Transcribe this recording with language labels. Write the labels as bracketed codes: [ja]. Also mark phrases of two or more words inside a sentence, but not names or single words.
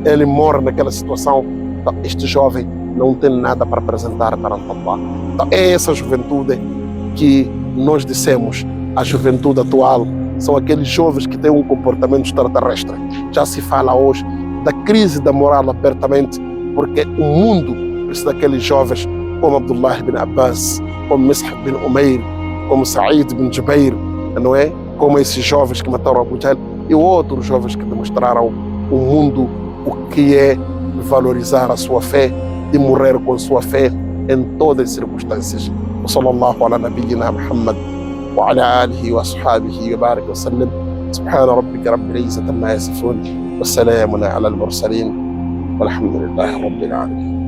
[pt] Ele morre naquela situação. Então, este jovem não tem nada para apresentar perante Allah. Então, é essa juventude que nós dissemos, a juventude atual, são aqueles jovens que têm um comportamento extraterrestre. Já se fala hoje da crise da moral abertamente, porque o mundo precisa daqueles jovens como Abdullah ibn Abbas, como Mus'ab bin Umair, como Sa'id bin Jubair, não é? Como esses jovens que mataram Abu Jahl e outros jovens que demonstraram ao mundo o que é valorizar a sua fé e morrer com sua fé em todas as circunstâncias. [ar] صلى الله على نبينا محمد وعلى آله وأصحابه وبارك وسلم. سبحان ربك رب العزة عما يصفون وسلام على المرسلين والحمد لله رب العالمين.